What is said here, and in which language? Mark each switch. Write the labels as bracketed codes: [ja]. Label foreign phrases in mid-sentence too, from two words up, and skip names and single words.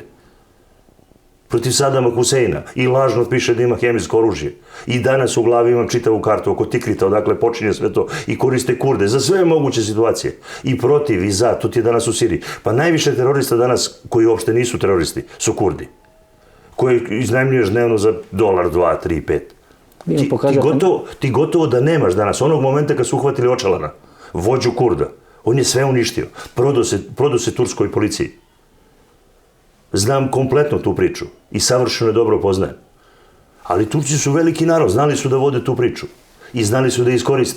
[sr] Protiv Sadama Huseina i lažno piše da ima hemijsko oružje. I danas u glavi imam čitavu kartu oko Tikrita, odakle počinje sve to, i koriste Kurde za sve moguće situacije. I protiv i za, to ti je danas u Siriji. Pa najviše terorista danas, koji uopšte nisu teroristi, su Kurdi. Koji iznajmljuješ dnevno za $1, 2, 3, 5. [mk] Вие ми покажате. [sr] Ti gotovo da nemaš danas. Onog momenta kad su uhvatili Očalana, vođu Kurda, on je sve uništio. Prodao se turskoj policiji. Znam kompletno tu priču i savršeno je dobro poznajem. Ali Turci su veliki narod, znali su da vode tu priču i znali su da je iskoriste.